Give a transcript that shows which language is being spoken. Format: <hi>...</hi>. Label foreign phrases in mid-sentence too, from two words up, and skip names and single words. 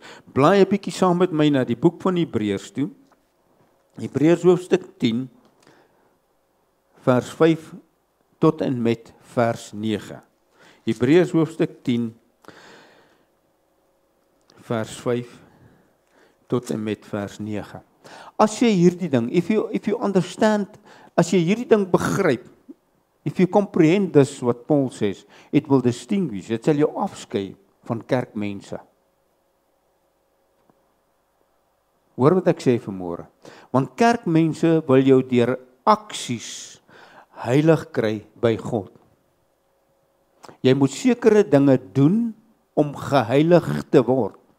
<af>Blaai 'n bietjie saam met my na die boek van Hebreërs toe, Hebreërs hoofstuk 10, vers 5 tot en met vers 9. Hebreërs hoofstuk 10, vers 5 tot en met vers 9. As jy hierdie ding,</af> <en>if you understand,</en> <af>as jy hierdie ding begryp,</af> <en>if you comprehend this what Paul says, it will distinguish,</en> <af>dit sal jou afskei van kerkmense. Hoor wat ek sê vanmôre. Want kerkmense wil jou deur aksies heilig kry by God. Jy moet sekere dinge doen om geheilig te word.</af>